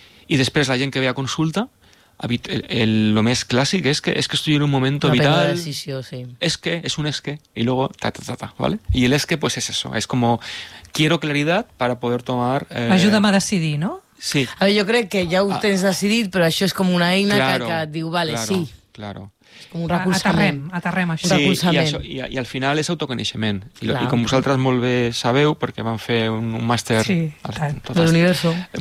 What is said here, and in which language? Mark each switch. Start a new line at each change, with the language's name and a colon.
Catalan: I després la gent que ve a consulta, lo més clàssic és que estoy en un momento una vital. De decisió, sí.
Spanish: Es que, y luego ta, ¿vale? Y el es que pues es eso, es como quiero claridad para poder tomar
Catalan: Ajuda'm a decidir, no? Sí. A ver, yo creo que ya ho tens decidit, però això és com una eina,
Spanish: claro,
Catalan: que et diu, vale,
Spanish: claro, sí. Claro.
Catalan: Com un recolzament. Aterrem això. Sí, i al final és autoconeixement. I com vosaltres molt bé sabeu, perquè vam fer un màster... Sí, de l'universo.